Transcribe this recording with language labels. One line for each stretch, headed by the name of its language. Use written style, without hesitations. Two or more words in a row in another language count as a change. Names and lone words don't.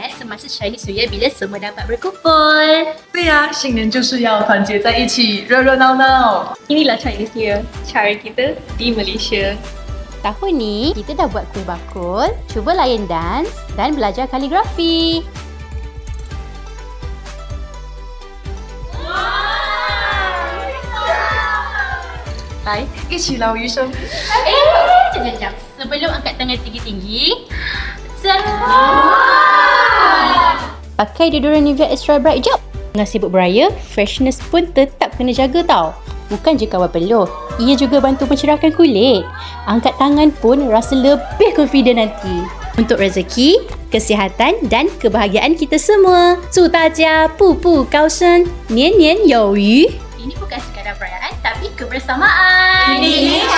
Malay: masa
English: Chinese New Year
Malay: bila semua dapat berkumpul.
Chinese: 对呀，新年就是要团结在一起，热热闹闹。
Malay: Inilah
English: Chinese New Year,
Malay: cara kita di Malaysia. Tahun ni, kita dah buat kuih bakul, cuba layan dance dan belajar kaligrafi.
Chinese: 来，一起捞鱼生。
Malay: Sekejap. Sebelum angkat tangan tinggi-tinggi, pakai deodoran Nivea Extra Bright jap. Tengah sibuk beraya, freshness pun tetap kena jaga tau. Bukan je kawal peluh, ia juga bantu mencerahkan kulit. Angkat tangan pun rasa lebih confident nanti. Untuk rezeki, kesihatan dan kebahagiaan kita semua.
Chinese: 祝大家步步高升，年年有余。
Malay: Ini bukan sekadar perayaan tapi kebersamaan.